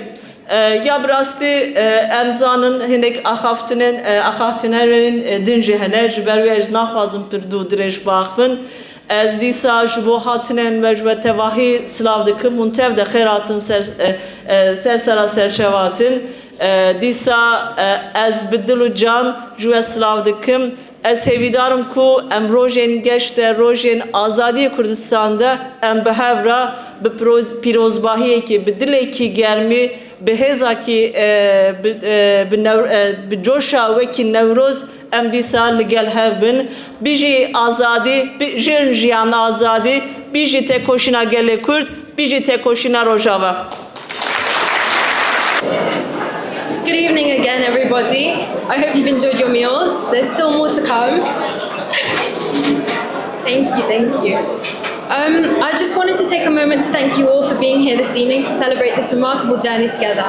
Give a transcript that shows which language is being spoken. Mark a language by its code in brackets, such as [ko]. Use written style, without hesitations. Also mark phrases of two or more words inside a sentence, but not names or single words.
[ku] Ya bi rastî em zanin hinek axaftinerên din jî hene, ji ber wê ez naxwazim pir dû dirêj baxivin. Ez dîsa ji bo hatinên me ji we tevahî silav dikim, hûn tev de xêr hatin sersera serçevatin. Dîsa ez bi dil û can ji we silav dikim ez hêvîdarim ku em rojên gişt rojên azadî Kurdistan de em bi hevra bi pîrozbahî ke bi dilê kî germî bi heza kî bi coşa wekî Newroz em dîsa ligel hevbin bijî azadî bijî jiyan azadî bijî têkoşîna gel Kurd bijî têkoşîna Rojava. [en] Good evening again, everybody. I hope you've enjoyed your meals. There's still more to come. Thank you. I just wanted to take a moment to thank you all for being here this evening to celebrate this remarkable journey together.